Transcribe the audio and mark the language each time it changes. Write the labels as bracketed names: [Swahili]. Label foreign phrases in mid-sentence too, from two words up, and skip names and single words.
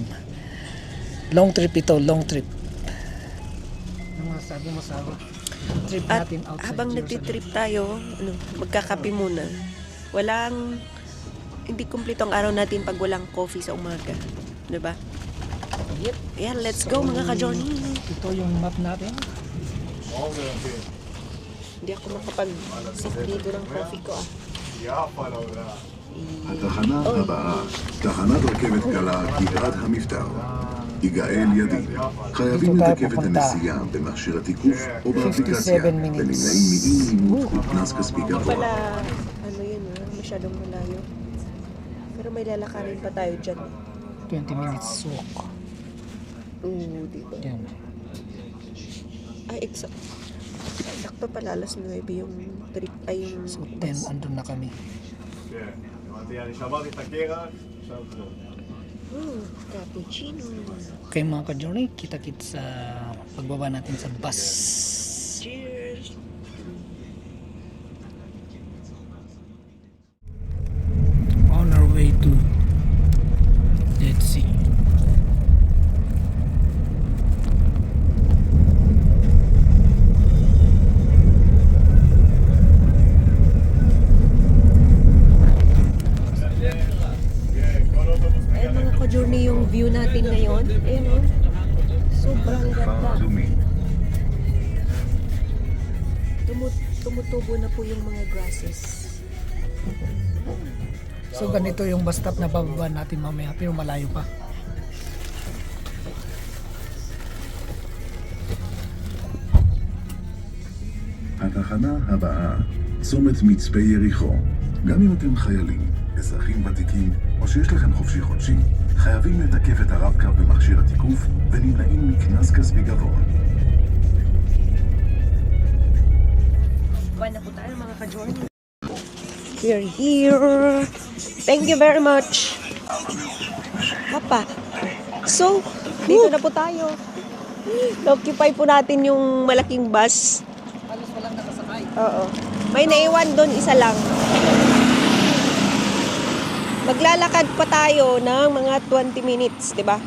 [English] Long trip [Filipino] ito, [English] long trip. [Filipino] Ano masabi mo sa trip At natin outside habang Jerusalem? nagtitrip tayo, magkakape muna. Hindi kumpleto ang araw natin pag walang coffee sa umaga. Diba? Yep. [English] Yeah, let's go [Filipino] mga ka-Johnny. Ito yung map natin. Hindi ako makapag-sip dito ng coffee ko [Hebrew] התחנה הבאה, תחנת רכבת קלה גבעת המבתר. יגאל ידין. חייבים לתקף את הנסיעה במכשיר התיקוף או באפליקציה ונמנעים מאי אימות וקנס כספי גבוה. [Filipino] pala, masyadong malayo. Pero may lalakarin pa tayo dyan. [English] 20 minutes walk. [Filipino] Dito. Yan. Ay, sakto pala, alas 9 yung trip, yung So 10, andun na kami. [Hebrew] אני שמרתי את הקרח, עכשיו זהו. [Filipino] Cappuccino. Okay mga ka-journey, kita-kit sa pagbaba natin sa bus. Cheers! [English] On our way to Dead Sea. [Filipino] Ayun mga ka-journey, yung view natin ngayon. Ayun sobrang ganda. Tumutubo na po yung mga grasses. So ganito yung bus stop na bababa natin mamaya, pero malayo pa. [Hebrew] התחנה הבאה, צומת מצפה יריחו. גם אם אתם חיילים, אזרחים ותיקים, או שיש לכם חופשי חודשי, חייבים לתקף את הרב-קו במכשיר התיקוף ונמנעים מקנס כספי גבוה. [Filipino] Buwan na po tayo mga ka-journey. [English] We're here. Thank you very much. [Filipino] Papa. So, dito na po tayo. Na-occupy po natin yung malaking bus. Halos walang nakasakay. Oo. May naiwan doon, isa lang. Maglalakad pa tayo ng mga 20 minutes, di ba?